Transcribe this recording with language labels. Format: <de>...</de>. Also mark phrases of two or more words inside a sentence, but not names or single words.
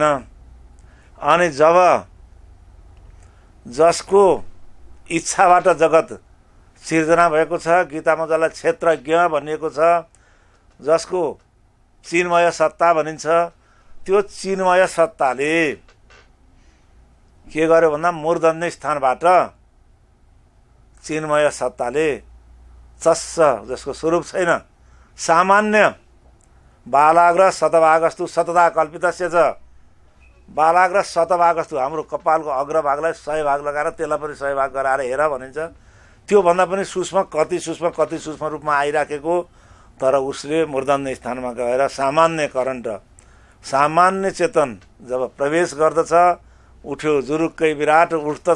<ne>अनि जब जसको इच्छाबाट जगत सिर्जना भएको छ, गीतामा जसलाई क्षेत्रज्ञ भनिएको छ, जसको चिन्मय सत्ता भनिन्छ, त्यो चिन्मय सत्ताले के गर्यो भन्दा मूर्धन्य स्थानबाट चिन्मय सत्ताले चस्स, जसको स्वरूप छैन, सामान्य</ne> <sa>बालाग्र शतभागस्तु शतधा कल्पितस्य च, बालाग्र शतभागस्तु</sa> <ne>हाम्रो कपालको अग्रभागलाई 100 भाग लगाएर त्यसलाई पनि 100 भाग गराएर हेर भनिन्छ। त्योभन्दा पनि सूक्ष्म कति सूक्ष्म रूपमा आइराखेको। तर उसले मूर्धन्य स्थानमा गएर सामान्य करन्ट, सामान्य चेतन जब प्रवेश गर्दछ, उठ्यो जुरुक्कै विराट उठ्दछ।</ne>